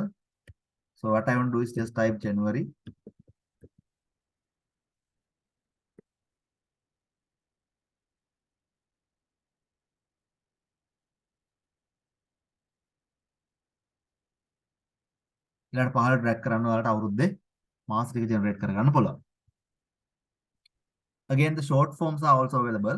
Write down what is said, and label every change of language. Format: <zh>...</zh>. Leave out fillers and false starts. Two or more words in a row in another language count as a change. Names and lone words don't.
<en>So what I want to do is just type January.</en> <si>ඊළඟට පහළ drag කරන්න ඔයාලට අවුරුද්දේ මාස ටික generate කරගන්න පුළුවන්.</si> <en>Again, the short forms are also available.</en>